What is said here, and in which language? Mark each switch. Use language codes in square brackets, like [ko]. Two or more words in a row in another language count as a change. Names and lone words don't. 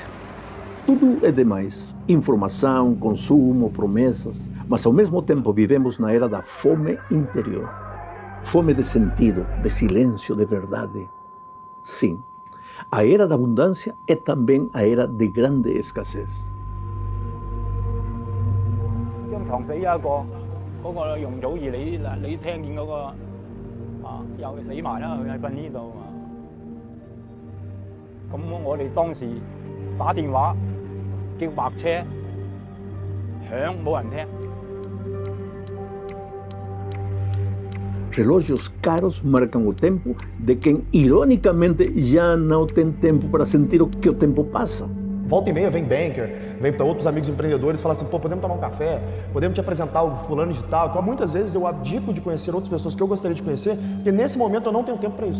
[pt] Tudo é demais. Informação, consumo, promessas. Mas ao mesmo tempo vivemos na era da fome interior. Fome de sentido, de silêncio, de verdade. Sim, a era da abundância é também a era de grande escassez. [yue] 張床死咗一個，嗰個容祖兒你聽見嗰個又死埋啦，佢係瞓呢度啊。咁我哋當時打電話叫白車響，冇人聽。 [pt] Relógios caros marcam o tempo de quem, ironicamente, já não tem tempo para sentir o que o tempo passa. Volta e meia vem banker, vem para outros amigos empreendedores e fala assim, pô, podemos tomar um café? Podemos te apresentar o fulano de tal? Então, muitas vezes eu abdico de conhecer outras pessoas que eu gostaria de conhecer, porque nesse momento eu não tenho tempo para isso.